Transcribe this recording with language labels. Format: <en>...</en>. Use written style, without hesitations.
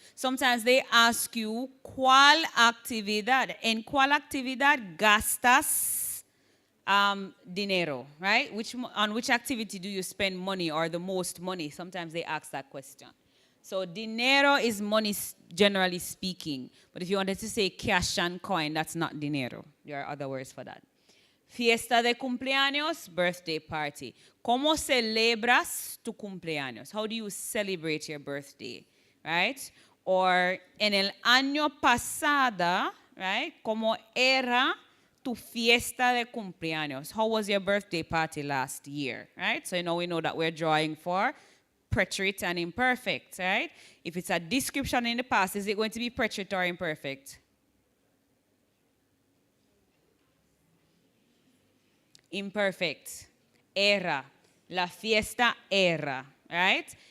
<en>Sometimes they ask you,</en> <es>¿cuál actividad? ¿En cuál actividad gastas dinero, right?</es> <en>On which activity do you spend money or the most money? Sometimes they ask that question. So dinero is money, generally speaking. But if you wanted to say cash and coin, that's not dinero. There are other words for that.</en> <es>Fiesta de cumpleaños,</es> <en>birthday party.</en> <es>¿Cómo celebras tu cumpleaños?</es> <en>How do you celebrate your birthday, right?</en> <es>Or en el año pasado, right? ¿Cómo era tu fiesta de cumpleaños?</es> <en>How was your birthday party last year, right? So now we know that we're drawing for preterite and imperfect, right? If it's a description in the past, is it going to be preterite or imperfect?</en> <es>Imperfect. Era. La fiesta era, right?</es>